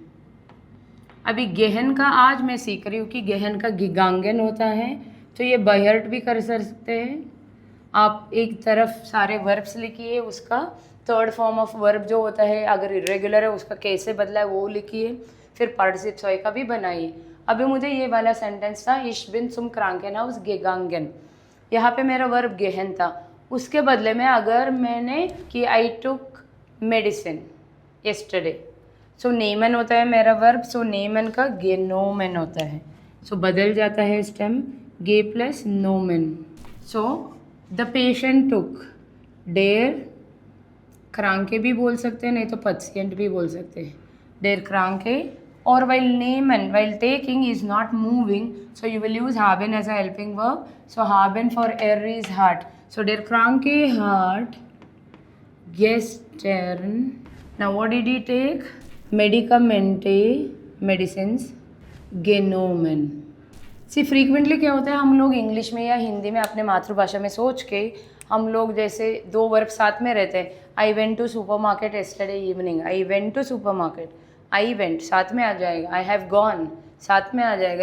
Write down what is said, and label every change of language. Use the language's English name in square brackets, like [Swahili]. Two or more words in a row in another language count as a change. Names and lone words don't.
[Hindi] अभी गेहन का आज मैं सीख रही हूँ कि गेहन का गिगांगन होता है, तो ये [English] by heart [Hindi] भी कर सकते हैं आप। एक तरफ सारे वर्ब्स लिखिए, उसका [English] third form of verb [Hindi] जो होता है अगर इरेगुलर है उसका कैसे बदला है वो लिखिए, फिर पार्टिसिप्स वाई का भी बनाइए। अभी मुझे ये वाला सेंटेंस था, [German] ich bin zum Krankenhaus gegangen, [Hindi] यहाँ पे मेरा वर्ब गेहन था, उसके बदले में अगर मैंने कि [English] I took medicine yesterday, [Hindi] सो नेमन होता है मेरा वर्ब, सो नेमन का गेनोमेन होता है, सो बदल जाता है स्टेम गे प्लस नोमेन। सो [English] the patient took, [German] der Kranke [Hindi] भी बोल सकते हैं, नहीं तो पेशेंट भी बोल सकते हैं, [German] der Kranke. [English] और while nehmen, while taking is not moving, so you will use haben as a helping verb. So haben for er is heart. [German] So der Kranke hat gestern. [English] Now what did he take? [German] Medikamente, medicines, genommen. [English] see frequently [Hindi] क्या होता है, हम लोग इंग्लिश में या हिंदी में अपने मातृभाषा में सोच के हम लोग जैसे दो वर्ब साथ में रहते हैं। [English] I went to super market yesterday evening, I went to super market, I went [Hindi] साथ में आ जाएगा, [English] I have gone [Hindi] साथ में आ जाएगा।